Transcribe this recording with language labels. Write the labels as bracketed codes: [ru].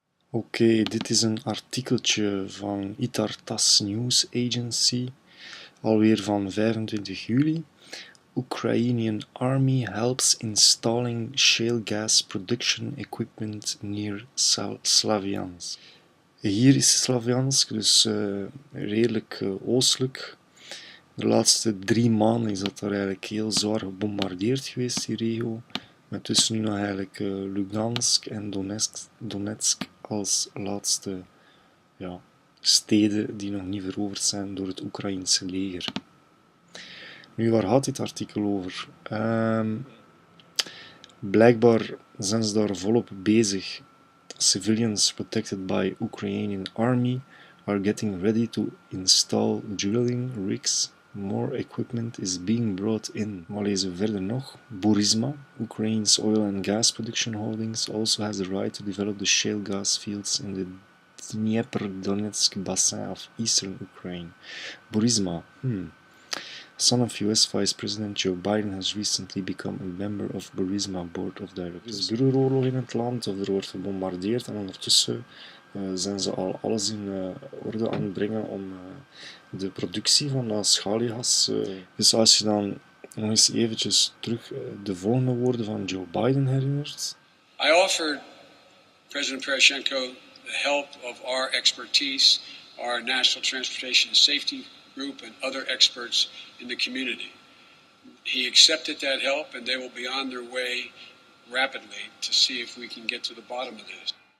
[nl] Oké, dit is een artikeltje van Itartas News Agency, alweer van 25 juli. [en] Ukrainian Army helps installing shale gas production equipment near Slaviansk. [nl] Hier is Slaviansk, dus redelijk oostelijk. De laatste 3 maanden is dat daar eigenlijk heel zwaar gebombardeerd geweest, die regio. Met tussen nu nog eigenlijk Lugansk en Donetsk als laatste steden die nog niet veroverd zijn door het Oekraïense leger. Nu, waar gaat dit artikel over? Blijkbaar zijn ze daar volop bezig. [en] Civilians protected by Ukrainian army are getting ready to install drilling rigs. More equipment is being brought in. [nl] Maar lezen we verder nog. [en] Burisma, Ukraine's oil and gas production holdings, also has the right to develop the shale gas fields in the Dnieper-Donetsk basin of eastern Ukraine. Burisma, son of US Vice President Joe Biden has recently become a member of Burisma Board of Directors. [nl] Er is burgeroorlog in het land, of er wordt gebombardeerd, en ondertussen zijn ze al alles in orde aan het brengen om de productie van dat schaliegas. Dus als je dan nog eens eventjes terug de volgende woorden van Joe Biden herinnert. [en] I offered President Poroshenko the help of our expertise, our National Transportation Safety Group and other experts in the community. He accepted that help, and they will be on their way rapidly to see if we can get to the bottom of this.